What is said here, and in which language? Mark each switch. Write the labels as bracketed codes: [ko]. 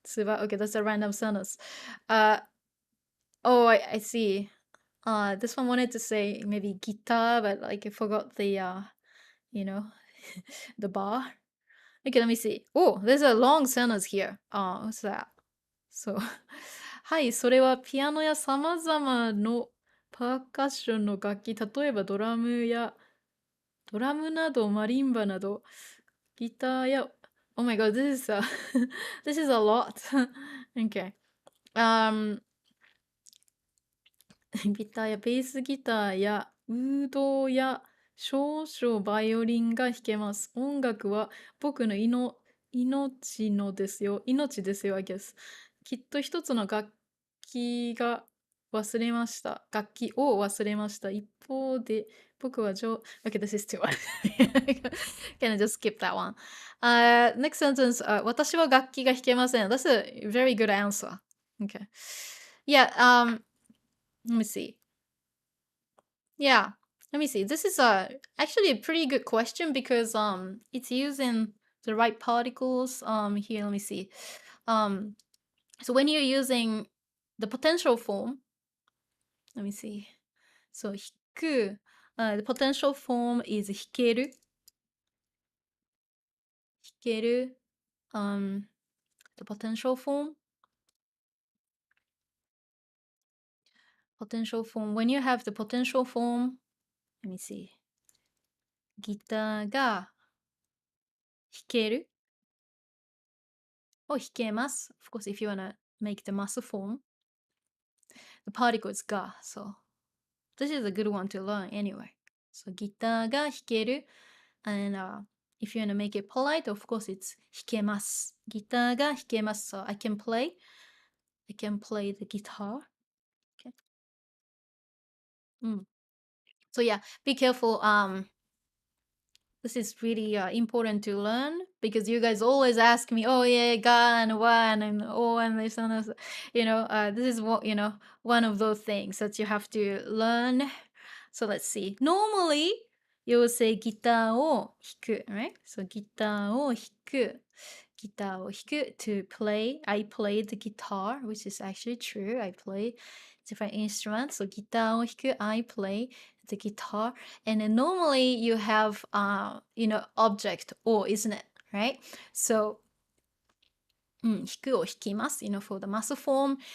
[en] Okay, that's a random sentence. Oh, I see. This one wanted to say maybe guitar, but like I forgot the you know, the bar. Okay, let me see. Oh, there's a long sentence here. What's that? [ja] So, はい、それはピアノや様々のパーカッションの楽器、例えばドラムなどマリンバなど、ギターや [en] Oh my god, this is this is a lot. Okay. [ja] ギターやベースギターやウードや少々バイオリンが弾けます。音楽は僕の命のですよ。命ですよ、 [en] I guess。 [ja] きっと一つの器が忘れました。楽器を忘れました。一方で、僕は [en] Okay, this is too much. Can I just skip that one? Next sentence. [ja] 私は楽器が弾けません。 [en] That's a very good answer. Okay. Yeah, let me see. Yeah, let me see. This is actually a pretty good question because it's using the right particles. Here, let me see. So when you're using the potential form, let me see. So 弾く, the potential form is 弾ける. 弾ける.The potential form. Potential form. When you have the potential form, let me see. [ja] ギターが弾ける or 弾けます. [en] Of course, if you want to make the mass form, the particle is ga. So this is a good one to learn anyway. So [ja] ギターが弾ける [en] and if you want to make it polite, of course it's 弾けます. [ja] ギターが弾けます. [en] So I can play the guitar. Okay. So yeah, be careful. This is really important to learn because you guys always ask me, oh yeah, ga and wa and oh and this and this. This is what one of those things that you have to learn. So let's see. Normally, you will say [ja] ギターを弾く, [en] right? [ja] So ギターを弾く. [en] ギターを弾く to play. I play the guitar, which is actually true. I play different instruments. So ギターを弾く, I play the guitar. And then normally you have, object or, isn't it? Right? So 弾くを弾きます, for the mass form.